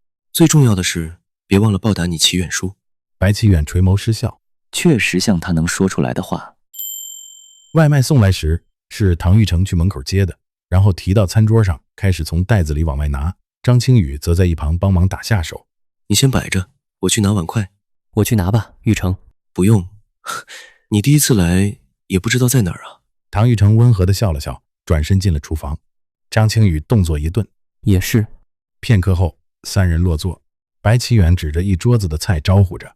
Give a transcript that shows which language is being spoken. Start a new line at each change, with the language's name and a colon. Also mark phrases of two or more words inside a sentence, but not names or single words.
Chinese: 最重要的是，別忘了報答你奇遠叔。白奇遠垂眸失笑，確實像他能說出來的話。外賣送來時，是唐玉成去門口接的，然後提到餐桌上，開始從袋子裡往外拿。張青宇則在一旁幫忙打下手。你先擺着，我去拿碗筷。我去拿吧，玉成。不用，你第一次來，也不知道在哪兒啊。唐玉成溫和地笑了笑，轉身進了廚房。張青宇動作一頓，也是。片刻後，3人落座。白奇遠指着一桌子的菜招呼着：